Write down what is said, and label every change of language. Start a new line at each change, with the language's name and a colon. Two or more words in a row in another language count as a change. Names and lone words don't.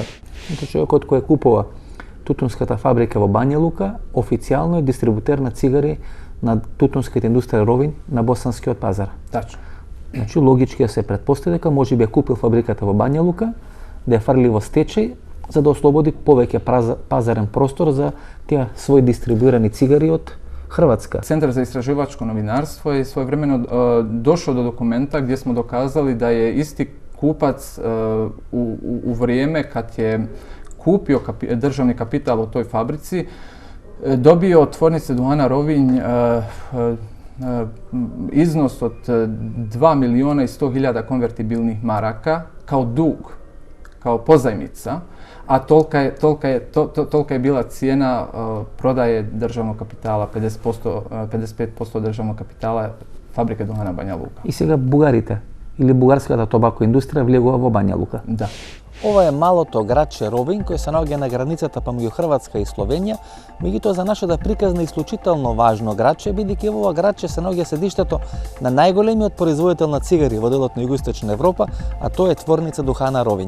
Macedonian: Човекот кој купува тутунската фабрика во Бања Лука официјално е дистрибутер на цигари на тутунската индустрија Ровин на босанскиот пазар.
Bosnian: Tačno.
Macedonian: Значи логички се претпостави дека може би ја купил фабриката во Бања Лука, да ја фрли во стечај, за да ослободи повеќе пазарен простор за тие своји дистрибуирани цигари од Hrvatska.
Bosnian: Centar za istraživačko novinarstvo je svojevremeno došao do dokumenta gdje smo dokazali da je isti kupac u vrijeme kad je kupio državni kapital u toj fabrici dobio od tvornice duhana Rovinj iznos od 2.100.000 konvertibilnih maraka kao dug, kao pozajmica, a tolika je bila cijena prodaje državnog kapitala, 55% državnog kapitala fabrike duhana Banja Luka.
Macedonian: И сега бугарите или бугарската тобако индустрија влегува во Бања Лука. Да. Ова е малото градче Ровин, кој се наоѓа на границата помеѓу Хрватска и Словенија, меѓутоа за нашата приказна исклучително важно градче, бидејќи во ова градче се наоѓа седиштето на најголемиот производител на цигари во делот на Југоисточна Европа, а тоа е творница Духана Ровин.